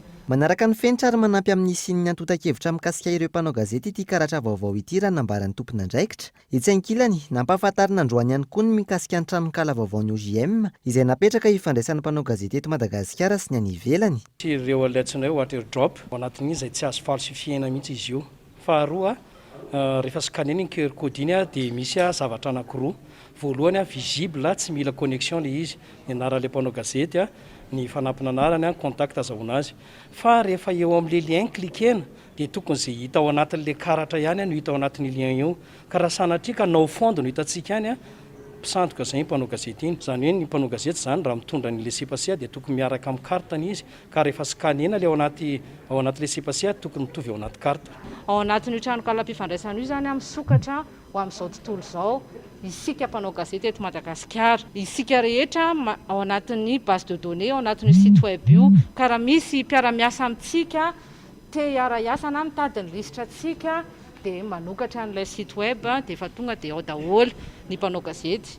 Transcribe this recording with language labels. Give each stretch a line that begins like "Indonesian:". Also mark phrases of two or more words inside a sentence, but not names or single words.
Malagasy: Manaraka ny fenitra ary manampy amin'ny sininy antota-kevitra mikasika ireo mpanao gazety ity karatra vaovao ity raha nambaran'ny tompon'andraikitra. Etsy ankilany nampahafantarina androany ihany koa ny mikasika ny tranonkala vaovaon'ny OGM izay napetraka ifandraisan'ny mpanao gazety eto Madagasikara sy ny any ivelany. Ireo letsinay
English: water drop
Malagasy: ao anatin'iny izay tsy azo falsifiena mihitsy izy io. Faharoa rehefa scanner ny QR code iny dia misy zavatra anankiroa. Voalohany visible tsy mila connexion le izy, ny anaran'ilay mpanao gazety ny fanampina anarany contact azahoana azy. Fa rehefa eo amin'ilay lien klikena dia tokony izay hita ao anatin'ilay karatra ihany no hita ao anatin'ny lien io. Ka raha sanatria ka nao fondo no hitantsika ihany mpisandoka izay mpanao gazety iny. Izany hoe ny mpanao gazety izany raha mitondra ny laissez-passer dia tokony miaraka amin'ny kartany izy, ka rehefa scanena le ao anaty laissez-passer tokony mitovy ao anaty karta. Ao anatin'io tranokala-pifandraisana io zany misokatra ho amin'izao tontolo izao isika mpanao gazety eto Madagasikara, isika rehetra ao anatin'ny
French: base de données,
Malagasy: ao anatin'ny
French: site web
Malagasy: io, ka raha misy mpiara-miasa amintsika te hiara-iasa na mitady ny lisitra antsika dia manokatra an'ilay
French: site web
Malagasy: dia efa tonga dia ao daholo ny mpanao gazety.